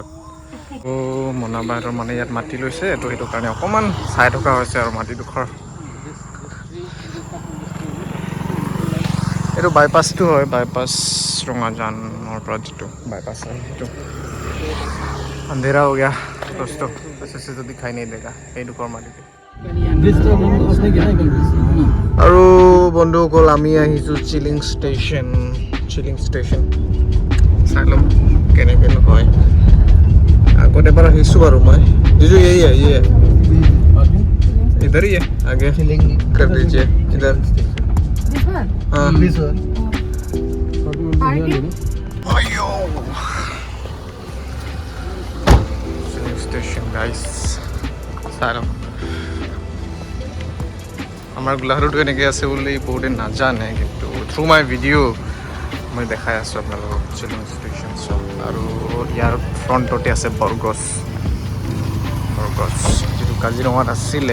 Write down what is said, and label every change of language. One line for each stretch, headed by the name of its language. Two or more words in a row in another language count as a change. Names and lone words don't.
Assamese: মনাবাহঁতৰ মানে ইয়াত মাটি লৈছে, তো সেইটো কাৰণে অকণমান চাই থকা হৈছে আৰু মাটিডোখৰ। এইটো বাইপাছটো হয়, বাইপাছ ৰঙাজানৰ পৰা যিটো বাইপাছ হয় সেইটো।
Hindi: अंधेरा हो गया दोस्तो, ऐसे तो दिखाई नहीं देगा
Assamese: এইডোখৰ মাটিতে। আৰু বন্ধুসকল, আমি আহিছোঁ চিলিং ষ্টেচন। চাই লওক কেনেকৈ হয়। আগত এবাৰ আহিছোঁ বাৰু মই।
Hindi: ये इधर ही है, आगे कर दीजिए इधर।
English: हाँ station guys,
Assamese: চাই লওক। আমাৰ গোলাঘাটতো এনেকৈ আছে বুলি বহুতে নাজানে, কিন্তু
English: through my video'
Assamese: মই দেখাই আছোঁ আপোনালোকক চিলিং ষ্টেচন চব। আৰু ইয়াৰ ফ্ৰণ্টতে আছে বৰগছ, যিটো কাজিৰঙাত আছিলে।